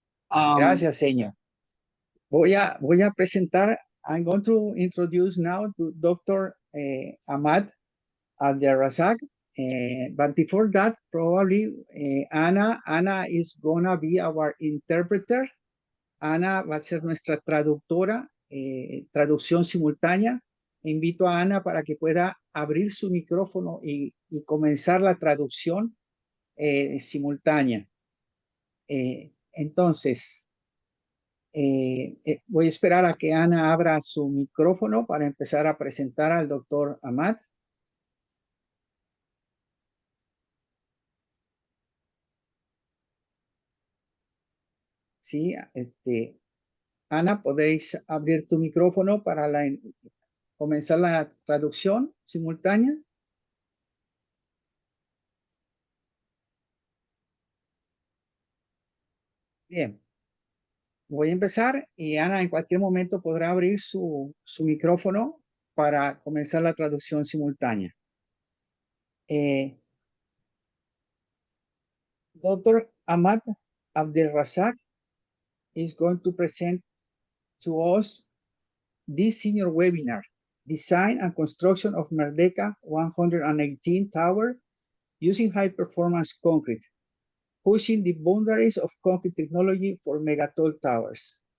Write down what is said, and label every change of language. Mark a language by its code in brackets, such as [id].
[es] Gracias, señor. Voy a presentar. [en] I'm going to introduce now to Dr. Ahmad Abdelrazaq. But before that, probably Ana is gonna be our interpreter. [es] Ana va a ser nuestra traductora, traducción simultánea. Invito a Ana para que pueda abrir su micrófono y comenzar la traducción simultánea. Entonces, voy a esperar a que Ana abra su micrófono para empezar a presentar al doctor Ahmad. Sí, Ana, ¿podéis abrir tu micrófono para comenzar la traducción simultánea? Bien. Voy a empezar y Ana en cualquier momento podrá abrir su micrófono para comenzar la traducción simultánea. [en] Dr. Ahmad Abdelrazaq is going to present to us this senior webinar, Design and Construction of Merdeka 118 Tower using High-Performance Concrete, pushing the boundaries of concrete technology for megatall towers.